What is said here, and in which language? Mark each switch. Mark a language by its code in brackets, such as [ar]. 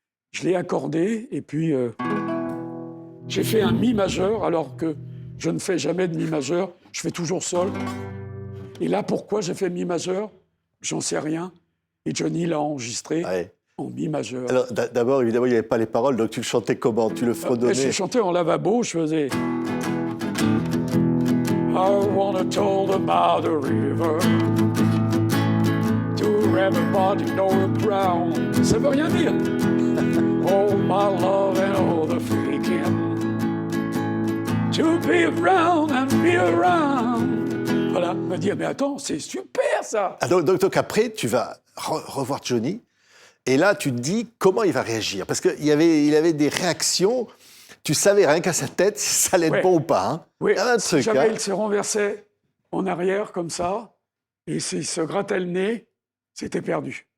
[fr] Je l'ai accordée et puis j'ai fait un mi majeur alors que je ne fais jamais de mi majeur. Je fais toujours sol. Et là, pourquoi j'ai fait mi majeur? J'en sais rien. Et Johnny l'a enregistré en mi majeur. Alors, d'abord, évidemment, il n'y avait pas les paroles, donc tu le chantais comment? Tu le fredonnais? Je chantais en lavabo, je faisais... [en] I wanna tell them about the river to everybody know it brown. [fr] Ça veut rien dire. [en] All my love and all the faking. To be around and be around. [fr] Voilà, me dire, mais attends, c'est super ça. Ah, donc après, tu vas revoir Johnny, et là, tu te dis comment il va réagir. Parce qu'il avait des réactions, tu savais rien qu'à sa tête si ça allait être bon ou pas. Hein. Oui, si jamais il se renversait en arrière comme ça, et s'il se grattait le nez, c'était perdu.